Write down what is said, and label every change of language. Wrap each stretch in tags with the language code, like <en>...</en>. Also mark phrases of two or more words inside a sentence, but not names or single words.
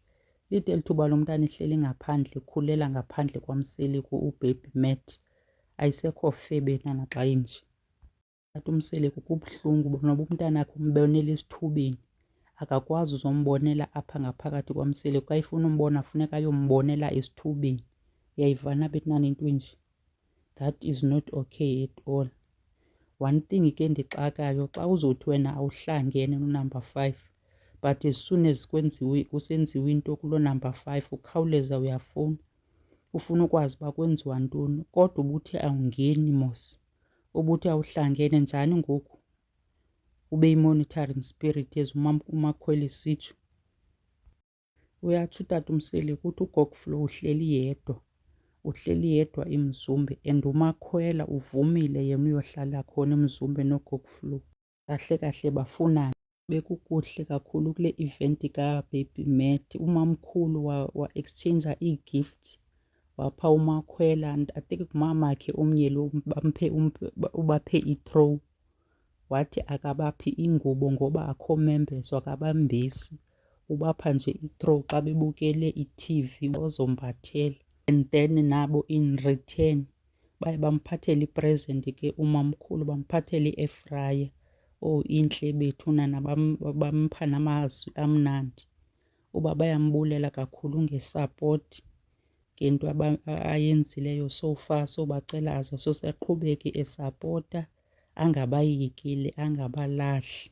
<xh>Lide eli thuba lo mntana ehleli ngaphandle, ekhulela ngaphandle kwaMseleko uBaby Matt. Ayisekho febe nana xa inje. Utata uMseleko kubuhlungu noba umntanakhe umbonela esithubeni, akakwazi uzombonela apha ngaphakathi kwaMseleko. Xa efuna umbona funeka ayombonela esithubeni. Uyayivana bethunana into enje?</xh> <en>That is not okay at all. One thing</en> <xh>ke ndixakayo, xa uzothi wena awuhlangene no-number 5</xh> <en>but as soon as</en> <xh>kusenziwa into kulo number 5 ukhawuleza uyafuna, ufuna ukwazi uba kwenziwa ntoni. Kodwa ubuthi awungeni mos, ubuthi awuhlangene njani ngoku ube yi-</xh> <en>monitoring spirit</en> <xh>as uMakhwela esitsho. Uyatsho utata uMseleko uthi uGogo Flo uhleli yedwa eMzumbe, and uMakhwela uvumile yena uyohlala khona eMzumbe noGogo Flo. Kahle kahle bafunana. Bekukuhle kakhulu kule event kaBaby Matt. Umamkhulu wa-exchange ii-gifts, wapha uMakhwela</xh> <en>and I think</en> <xh>ngumamakhe omnye lo ubaphe i-throw. Wathi akabaphi ingubo ngoba akho membeso, akabambesi, ubapha nje i-throw xa bebukele i-TV ozombathela.</xh> <en>And then</en> <xh>nabo</xh> <en>in return</en> <xh>baye bamphathele ipresent ke umamkhulu, bamphathele i-</xh> <en>air fryer.</en> <xh>Oh intle bethunana, bampha namazwi amnandi. uba bayambulela kakhulu ngesapoti ngento ayenzileyo</xh> <en>so far.</en> <xh>So bacela aze aqhubeke esapota, angabayekeli, angabalahli.</xh>